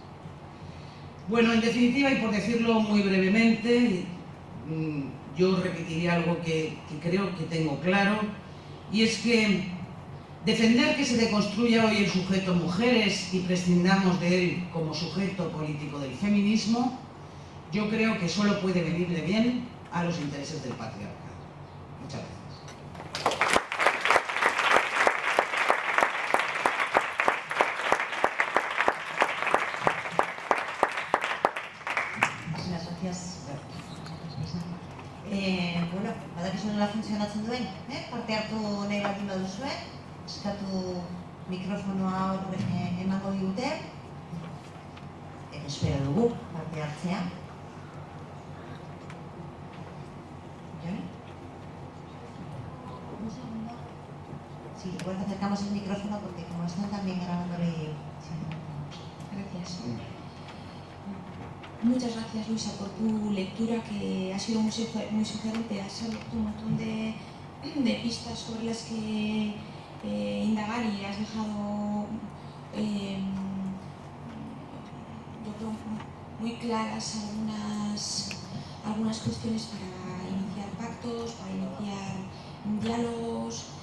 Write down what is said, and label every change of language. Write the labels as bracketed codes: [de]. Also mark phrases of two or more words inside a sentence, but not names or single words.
[es] Bueno, en definitiva, y por decirlo muy brevemente, yo repetiría algo que creo que tengo claro, y es que defender que se deconstruya hoy el sujeto mujeres y prescindamos de él como sujeto político del feminismo, yo creo que solo puede venirle bien a los intereses del patriarcado. Muchas gracias. [eu] Bueno, badakizu nola funtzionatzen duen, parte hartu nahi baldin baduzue, eskatu mikrofonoa hor emango digute, espero dugu parte hartzea. [es] ¿Joni? Un segundo. Sí, igual te acercamos el micrófono porque como están también grabándole... Sí. Gracias. Muchas gracias, Luisa, por tu lectura, que ha sido muy sugerente. Has abierto un montón de pistas sobre las que indagar y has dejado, yo creo, muy claras algunas cuestiones para iniciar pactos, para iniciar diálogos.